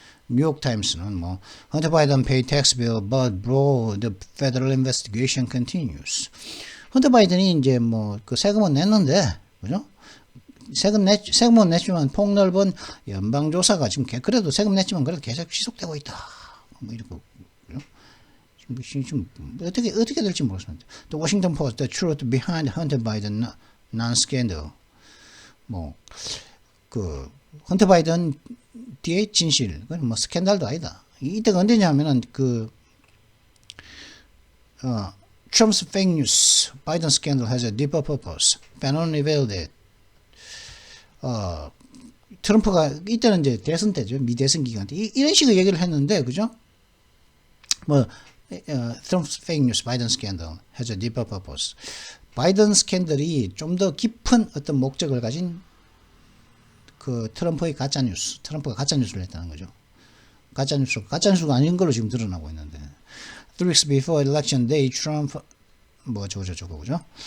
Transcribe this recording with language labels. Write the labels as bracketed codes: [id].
[ko] 뉴욕 타임스는 뭐 헌터 바이든 [en] pay tax bill but bro the federal investigation continues. [ko] 헌터 바이든이 이제 뭐 그 세금은 냈는데, 그죠? 세금은 냈지만 폭넓은 연방 조사가 지금 그래도 세금 냈지만 그래도 계속 지속되고 있다. 뭐 이러고, 그죠? 지금 어떻게 될지 모르겠습니다. [en] The Washington Post, the truth behind Hunter Biden non-scandal. [ko] 뭐 그 헌터 바이든 뒤에 진실, 그건 뭐 스캔들도 아니다. 이때가 언제냐면은 [en] Trump's fake news, Biden scandal has a deeper purpose. Bannon revealed it. [ko] 트럼프가 이때는 이제 대선 때죠, 미대선 기간 때 이런 식의 얘기를 했는데, 그죠? [en] 뭐 Trump's fake news, Biden scandal has a deeper purpose. [ko] 바이든 스캔들이 좀 더 깊은 어떤 목적을 가진 그 트럼프의 가짜 뉴스, 트럼프가 가짜 뉴스를 했다는 거죠. 가짜 뉴스가 아닌 걸로 지금 드러나고 있는데. [en] 3 weeks before election day, Trump [ko] 저거 그죠?